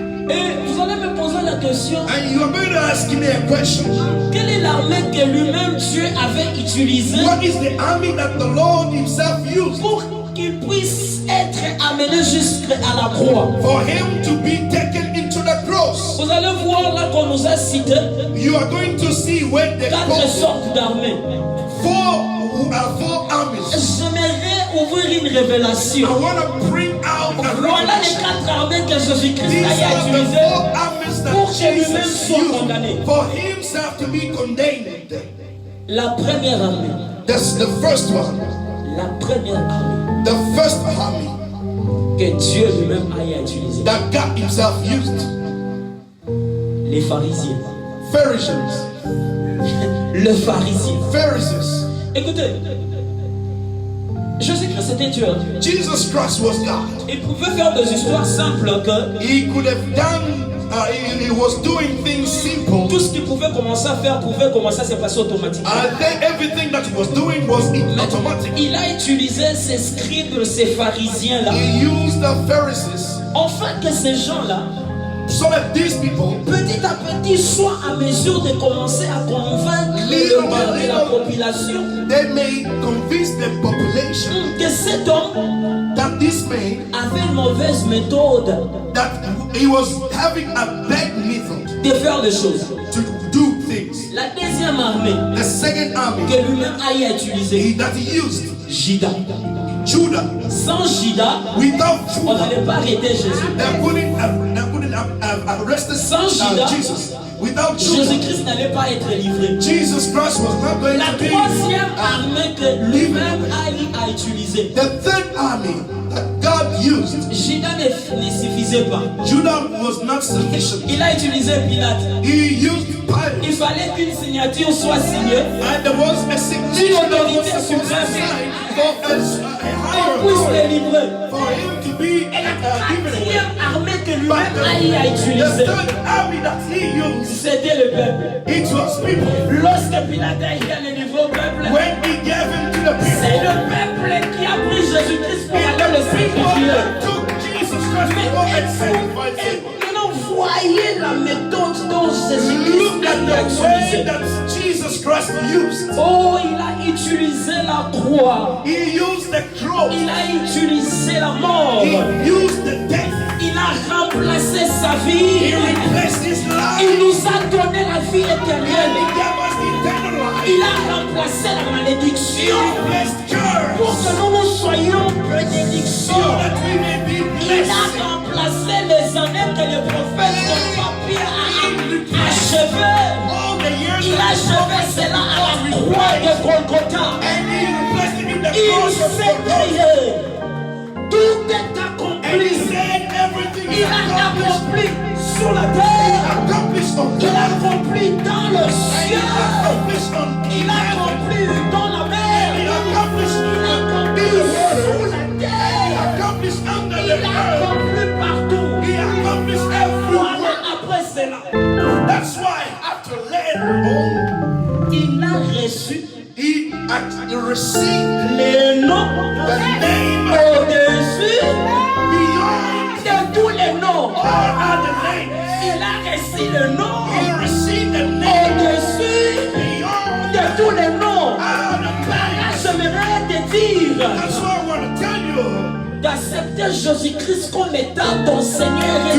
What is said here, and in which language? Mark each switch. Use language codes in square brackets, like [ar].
[fr] Et vous allez me poser la question, [en] And you are going to ask me a question. [fr] quelle est l'armée que lui-même Dieu avait utilisée [en] What is the army that the Lord himself used [fr] pour qu'il puisse être amené jusqu'à la croix? [en] for him to be taken into the cross? [fr] Vous allez voir là qu'on nous a cité [en] You are going to see when the [fr] 4 sortes d'armées. [en] four armies. [fr] J'aimerais ouvrir une révélation. [en] I want to bring out a [fr] Voilà les [en] revelation. [fr] 4 armées que Jésus-Christ [en] These [fr] a [en] are the [fr] utilisées [en] 4 armies [fr] pour [en] that [fr] que lui-même [en] Jesus [fr] soit condamné. [en] used for himself to be condemned. [fr] La première armée, [en] That's the first one. [fr] la première armée [en] The first army [fr] que Dieu lui-même a utilisée, [en] that God himself used. [fr] les pharisiens. [en] Pharisees. [fr] Le pharisien. [en] Pharisees. [fr] Écoutez, Jésus-Christ était Dieu. [en] Jesus Christ was God. [fr] Il pouvait faire des histoires simples que [en] He could have done he was doing things simple. [fr] Tout ce qu'il pouvait commencer à faire pouvait commencer à se passer automatiquement. [en] Then everything that he was doing was automatic. [fr] Il a utilisé ces scribes, ces pharisiens là, [en] He used the Pharisees [fr] afin que ces gens-là, [en] so that these people, [fr] petit à petit, soient à mesure de commencer à convaincre le cœur de la population [en] they may convince the population [fr] que cet homme [en] that this man, [fr] avait une mauvaise méthode [en] that he was having a bad method [fr] de faire les choses. [en] to do things. [fr] La deuxième armée [en] The second army [fr] que lui-même a utilisée, [en] that he used, [fr] Judas. [en] Judah. [fr] Sans Judas, [en] Without [fr] on [en] Judah, [fr] n'allait pas arrêter Jésus. [en] they wouldn't have arrested [fr] Sans Judas, [en] Jesus. Without Judah, [fr] Jésus-Christ n'allait pas être livré. [en] Jesus Christ was not going [fr] La [en] to be. [fr] troisième armée que lui-même a utilisée, [en] The third army that God used, [fr] Judas ne suffisait pas. [en] Judah was not sufficient. [fr] Il a utilisé Pilate. [en] He used [fr] Il [en] Pilate, [fr] fallait qu'une signature soit signée [en] and there was a signature that was supposed to sign for a [fr] qu'on puisse [en] higher [fr] les livrer. [en] for him to be [fr] Et la [en] given away. [fr] quatrième armée que [en] But [fr] lui-même a [en] the [fr] utilisée, [en] third army that he used, [fr] c'était le peuple. [en] it was people. [fr] Lorsque Pilate a eu le niveau au peuple, [en] When he gave him to the [fr] c'est [en] people, [fr] le peuple qui a pris Jésus-Christ pour aller le [en] people [fr] sacrifier. [en] that took Jesus Christ to go and sacrifice him. [fr] Maintenant, voyez la méthode dont Jésus-Christ [en] Look at the way [fr] utilisé. [en] that Jesus Christ used. [fr] Oh, il a utilisé la croix. [en] He used the cross. [fr] Il a utilisé la mort. [en] He used the death. [fr] Il a remplacé sa [en] He [fr] vie. [en] replaced his life. [fr] Il nous a donné la vie [en] And [fr] éternelle. [en] he gave us the eternal life. [fr] Il a remplacé la [en] He [fr] malédiction [en] replaced [fr] pour [en] curse [fr] que nous soyons [en] so [fr] bénédiction. [en] that we may be [fr] Il a [en] blessed. [fr] remplacé les années que les prophètes n'ont pas pu achever. [en] All the years [fr] Il a achevé cela à la croix de Golgotha. [en] and he replaced it in the [fr] Il [en] cross of [fr] s'est [en] Golgotha. [fr] crié. Tout est [en] And he [fr] accompli. [en] said everything is [fr] Il a [en] accomplished. [fr] accompli sur la terre. [en] Accomplished on [fr] Il a [en] earth. [fr] accompli dans le [en] And he [fr] ciel. [en] accomplished on [fr] Il a [en] heaven. [fr] accompli dans la [en] He [fr] mer. [en] accomplished [fr] Il a accompli [en] in the [fr] sous [en] water. [fr] la [en] He [fr] terre. [en] accomplished under [fr] Il [en] the [fr] a [en] earth. [fr] accompli partout. [en] He accomplished [fr] Voilà [en] everywhere. [fr] après cela. [en] That's why after later on, [fr] Il a reçu [en] he received [fr] le nom [en] the name [fr] au-dessus [en] beyond [fr] de tous les noms. [en] all other names. [fr] Il a reçu le nom [en] He received the name [fr] au-dessus [en] beyond [fr] de tous les noms. [en] all the names. [fr] J'aimerais te dire [en] That's what I want to tell you. [fr] d'accepter Jésus-Christ comme étant ton Seigneur et